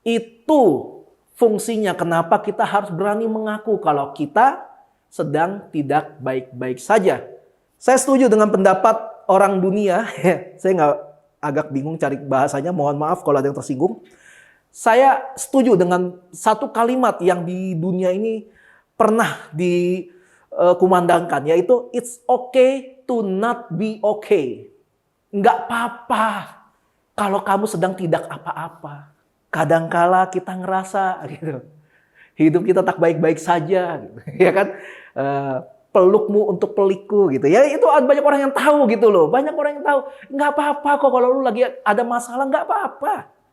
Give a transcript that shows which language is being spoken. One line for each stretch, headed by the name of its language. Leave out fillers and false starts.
Indonesian: Itu fungsinya kenapa kita harus berani mengaku kalau kita sedang tidak baik-baik saja. Saya setuju dengan pendapat orang dunia. Saya agak bingung cari bahasanya. Mohon maaf kalau ada yang tersinggung. Saya setuju dengan satu kalimat yang di dunia ini pernah dikumandangkan. Yaitu,
English: it's okay to not be okay.
Indonesian: Nggak apa-apa kalau kamu sedang tidak apa-apa. Kadangkala kita ngerasa gitu. Hidup kita tak baik-baik saja. Gitu. Ya kan? Pelukmu untuk pelikku gitu ya, itu banyak orang yang tahu gitu loh, banyak orang yang tahu nggak apa-apa kok kalau lu lagi ada masalah, nggak apa-apa,